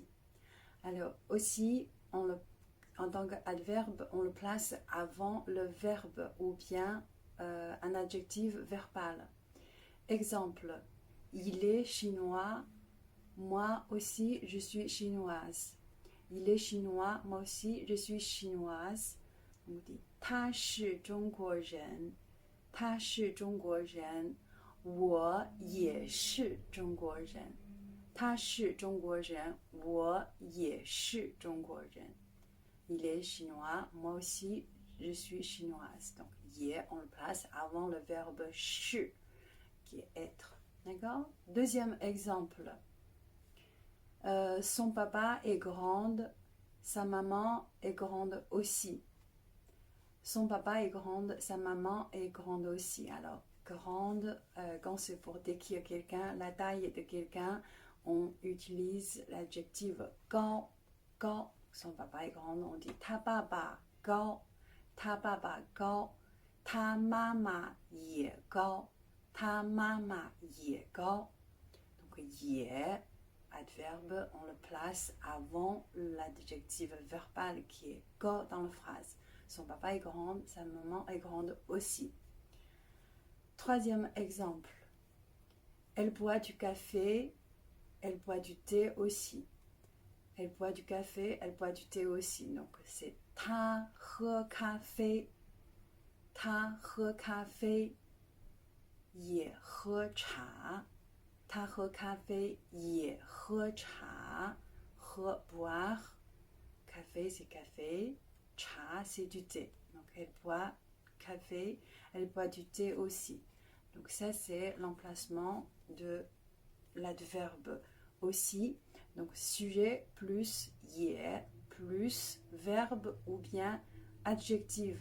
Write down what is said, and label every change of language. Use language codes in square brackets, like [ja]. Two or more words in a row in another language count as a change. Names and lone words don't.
[fr] Alors aussi, en tant qu'adverbe, on le place avant le verbe ou bien un adjectif verbal. Exemple, il est chinois, moi aussi je suis chinoise. Il est chinois, moi aussi je suis chinoise. On dit [zh] 他是中国人，他是中国人，我也是中国人。他是中国人，我也是中国人。 [fr] Il est chinois, moi aussi je suis chinoise. Donc, ye, on le place avant le verbe 是, qui est être. D'accord? Deuxième exemple. Son papa est grande, sa maman est grande aussi. Son papa est grande, sa maman est grande aussi. Alors, grande, quand c'est pour décrire quelqu'un, la taille de quelqu'un, on utilise l'adjectif gao. Son papa est grand, on dit [zh] 他爸爸高，他爸爸高，他妈妈也高，他妈妈也高. [fr] Donc, ye, adverbe, on le place avant l'adjectif verbal qui est go dans la phrase. Son papa est grand, sa maman est grande aussi. Troisième exemple. Elle boit du café, elle boit du thé aussi. Elle boit du café, elle boit du thé aussi. Donc c'est [zh] 她喝咖啡, 也喝茶. 他喝咖啡也喝茶，喝 [fr] boire, café c'est café, cha c'est du thé. Donc elle boit café, elle boit du thé aussi. Donc ça c'est l'emplacement de l'adverbe aussi. Donc sujet plus ye plus verbe ou bien adjectif.